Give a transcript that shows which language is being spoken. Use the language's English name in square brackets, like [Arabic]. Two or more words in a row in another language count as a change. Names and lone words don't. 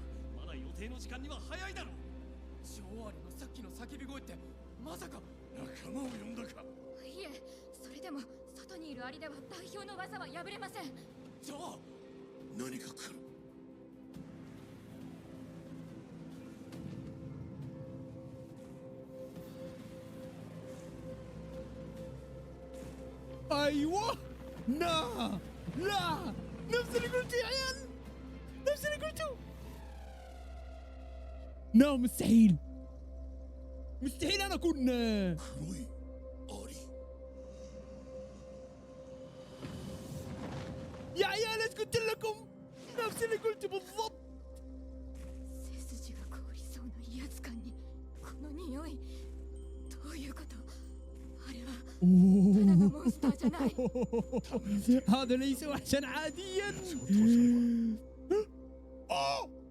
[Japanese] まだ予定の時間には早いだろう。女王アリのさっきの叫び声ってまさか。仲間を呼んだか。いえ、それでも外にいるアリでは代表の技は破れません。じゃあ何か来る。 [Arabic] ايوه لا لا نفس اللي قلته يا عيال. نفس اللي قلته. لا مستحيل. مستحيل انا اكون [Japanese] 黒いアリ。 [Arabic] يا عيال ايش قلت لكم. نفس اللي قلته بالضبط. [Japanese] 背筋が凍りそうな威圧感にこの匂い。どういうこと。あれはただのモンスターじゃない。 [Arabic] هذا ليس وحشا عاديا. [Japanese] あ